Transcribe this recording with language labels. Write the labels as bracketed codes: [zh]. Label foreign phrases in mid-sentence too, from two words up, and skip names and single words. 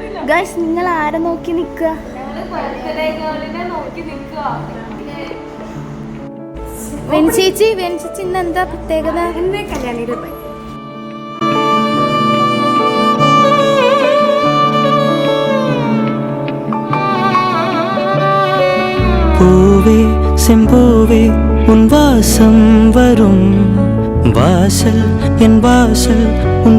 [ml] ഗൈസ് നിങ്ങൾ ആരെ നോക്കി നിൽക്കുക? വെൻചേച്ചി ഇന്ന് എന്താ പ്രത്യേകത? കല്യാണിയുടെ [ta] பூவே செம்பூவே உன் வாசம் வரும் வாசல் என் வாசல் உன்